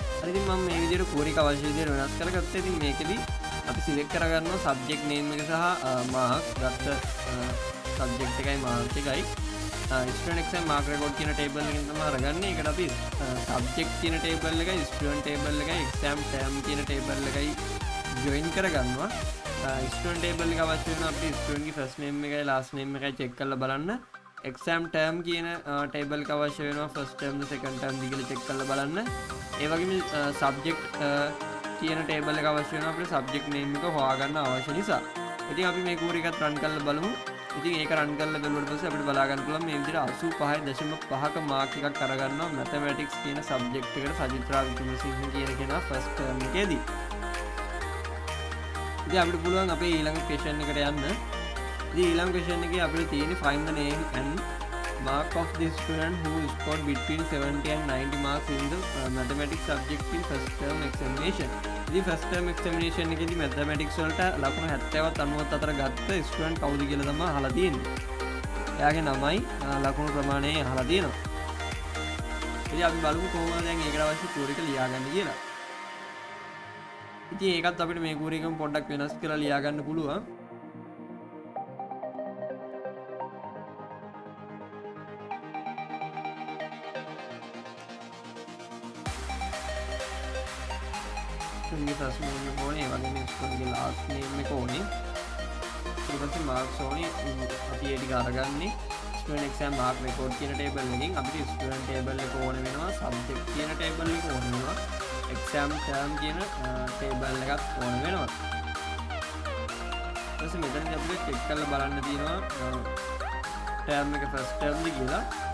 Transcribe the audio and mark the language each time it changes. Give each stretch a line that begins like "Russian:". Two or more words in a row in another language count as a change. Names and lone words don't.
Sinhala: ඉතින් මම මේ විදිහට query එක අවශ්‍ය විදිහට වෙනස් කරගත්තා. ඉතින් මේකෙදි අපි select කරගන්නවා
English: subject name
Sinhala: එක සහ marks ගත්ත subject එකයි mark එකයි
English: student exam mark record
Sinhala: කියන table එකෙන් තමයි අරගන්නේ. ඒකට අපි subject කියන table එකයි student table එකයි
English: exam term
Sinhala: කියන table එකයි join කරගන්නවා. student table එක අවශ්‍ය වෙනවා අපිට student ගේ
English: first name
Sinhala: එකයි
English: last name
Sinhala: එකයි check කරලා බලන්න.
English: exam term
Sinhala: කියන table එක අවශ්‍ය වෙනවා
English: first term second term
Sinhala: දිගට check කරලා බලන්න. ඒ වගේම subject කියන table එක අවශ්‍ය වෙනවා අපිට
English: subject name
Sinhala: එක හොයාගන්න අවශ්‍ය නිසා. ඉතින් අපි මේ query එකත් run කරලා බලමු. ඉතින් ඒක run කරලා බලුවට පස්සේ අපිට බලා ගන්න පුළුවන් මේ විදිහට 85.5ක mark එකක් අරගන්නවා mathematics කියන subject එකට සජිත්‍රා වික්‍රමසිංහ කියන කෙනා
English: first term
Sinhala: එකේදී. ඉතින් අපිට පුළුවන් අපේ ඊළඟ question එකට යන්න. ඉතින් ඊළඟ question එකේ අපිට තියෙන්නේ
English: find the name and mark of the student who scored between 70 and 90 marks in the mathematics subject in first term examination.
Sinhala: ඉතින්
English: first term examination
Sinhala: එකේදී mathematics වලට ලකුණු 70වත් 94 ගත්ත ස්ටුඩන්ට් කවුද කියලා තමයි අහලා තියෙන්නේ. එයාගේ නමයි ලකුණු ප්‍රමාණය අහලා තියෙනවා. ඉතින් අපි බලමු කොහොමද දැන් ඒකට අවශ්‍ය query එක ලියාගන්න කියලා. ඉතින් ඒකත් අපිට මේ query එකම පොඩ්ඩක් වෙනස් කරලා ලියාගන්න පුළුවන්. student
English: first name
Sinhala: එක ඕනේ, ඒ වගේම student ගේ
English: last name
Sinhala: එක ඕනේ. ඊට පස්සේ marks ඕනේ. අපි ඒ ටික අරගන්නේ
English: student exam mark record
Sinhala: කියන table එකෙන්. අපිට student table එක ඕන වෙනවා, subject කියන table එක ඕන වෙනවා,
English: exam term
Sinhala: කියන table එකත් ඕන වෙනවා. ඊට පස්සේ මෙතනදී අපිට check කරලා බලන්න තියෙනවා term එක
English: first term
Sinhala: ද කියලා.